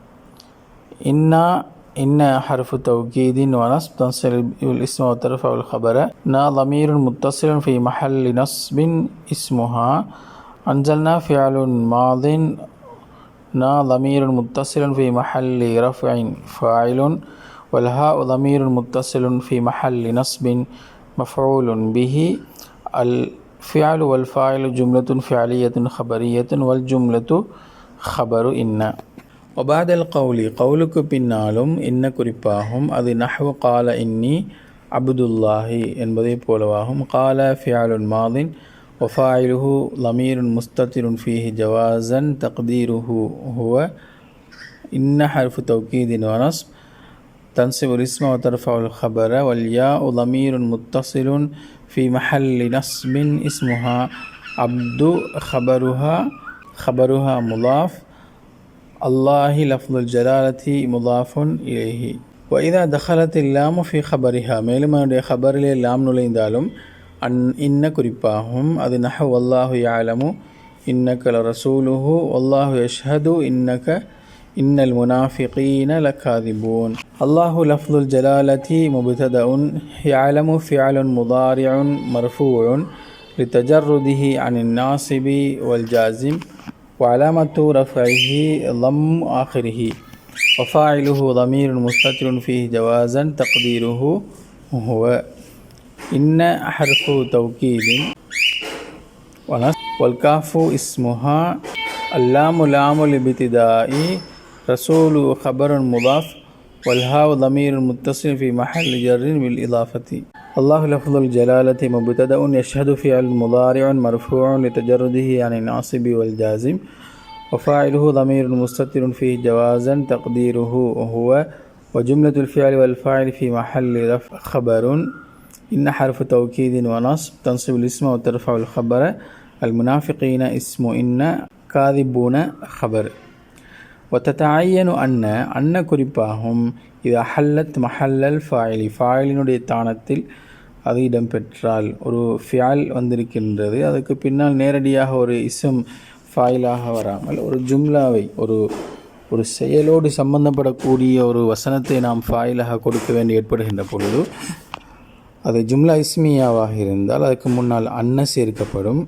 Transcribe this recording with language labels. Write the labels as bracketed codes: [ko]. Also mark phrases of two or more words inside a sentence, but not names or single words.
[ar] إن حرف توكيد ونصب تنصب الاسم وترفع الخبر نا ضمير متصل في محل نصب اسمها أنزلنا فعل ماض نا ضمير متصل في محل رفع فاعل والهاء ضمير متصل في محل نصب مفعول به. الفعل والفاعل جملة فعلية خبرية والجملة خبر إن. وبعد القول قولك [ta] பின்னாலும் இன்ன குறிப்பாகும். அது நஹ்வு [ar] قال إني عبد الله [ta] என்பதை போலவாகும். [ar] قال فعل ماض وفاعله ضمير مستتر فيه جوازا تقديره هو. إن حرف توكيد ونصب تنصب الاسم وترفع الخبر والياء ضمير متصل في محل نصب اسمها عبد خبرها مضاف الله لفظ الجلالة مضاف إليه. وإذا دخلت اللام في خبرها [ta] மேலும் அதனுடைய خبரிலே லாம் நுழைந்தாலும் இன்ன குறிப்பாகும். அது நஹ்வு [ar] والله يعلم إنك لرسوله والله يشهد إن المنافقين لكاذبون. الله لفظ الجلالة مبتدأ يعلم فعل مضارع مرفوع لتجرده عن الناصب والجازم وعلامة رفعه ضم آخره وفاعله ضمير مستتر فيه جوازا تقديره هو. إن حرف توكيد ونصب والكاف اسمها اللام لام الابتداء رسول خبر مضاف والهاء ضمير متصل في محل جر بالإضافة. الله لفظ الجلالة مبتدأ يشهد فعل مضارع مرفوع لتجرده عن الناصب والجازم وفاعله ضمير مستتر فيه جوازا تقديره هو. وجملة الفعل والفاعل في محل رفع خبر. إن حرف توكيد ونصب تنصب الاسم وترفع الخبر. المنافقين اسم إن كاذبون خبر. [ta] وتتعين அன்ன குறிப்பாகும். இது ஹல்லத் மஹல்லல் ஃபாயிலி ஃபாயிலினுடைய தானத்தில் அது இடம்பெற்றால் ஒரு ஃபியால் வந்திருக்கின்றது, அதுக்கு பின்னால் நேரடியாக ஒரு இஸ்ம் ஃபாயிலாக வராமல் ஒரு ஜும்லாவை ஒரு செயலோடு சம்பந்தப்படக்கூடிய ஒரு வசனத்தை நாம் ஃபாயிலாக கொடுக்க வேண்டி ஏற்படுகின்ற பொழுது அது ஜும்லா இஸ்மியாவாக இருந்தால் அதுக்கு முன்னால் அன்ன சேர்க்கப்படும்.